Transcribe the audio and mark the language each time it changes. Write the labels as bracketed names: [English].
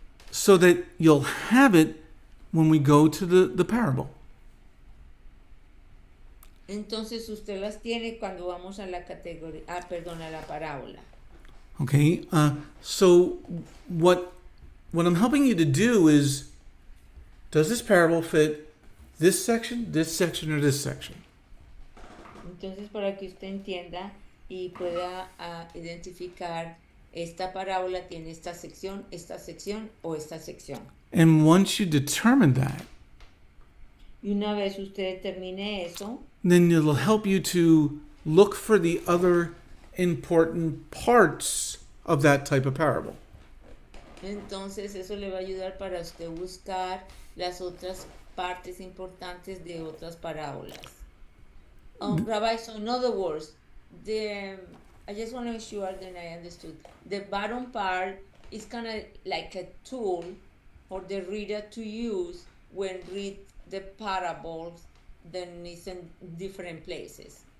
[English] So that you'll have it when we go to the parable. [Spanish] Entonces usted las tiene cuando vamos a la categoría, a la parábola. [English] Okay, so what I'm helping you to do is, does this parable fit this section, or this section? [Spanish] Entonces para que usted entienda y pueda identificar, esta parábola tiene esta sección o esta sección. [English] And once you determine that, [Spanish] Y una vez usted determine eso, [English] then it'll help you to look for the other important parts of that type of parable. [Spanish] entonces eso le va a ayudar para usted buscar las otras partes importantes de otras parábolas. [English] Rabbi, so in other words, I just want to make sure that I understood. The bottom part is kind of like a tool for the reader to use when read the parables, then it's in different places.